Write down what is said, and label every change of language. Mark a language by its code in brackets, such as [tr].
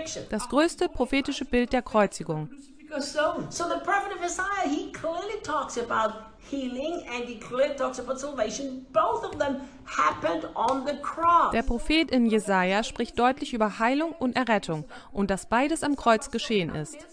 [de] Das größte prophetische Bild der Kreuzigung. [en] So the prophet of Isaiah, he clearly talks about healing and he clearly talks about salvation. Both of them happened on the cross. [de] Der Prophet in Jesaja spricht deutlich über Heilung und Errettung und dass beides am Kreuz geschehen ist.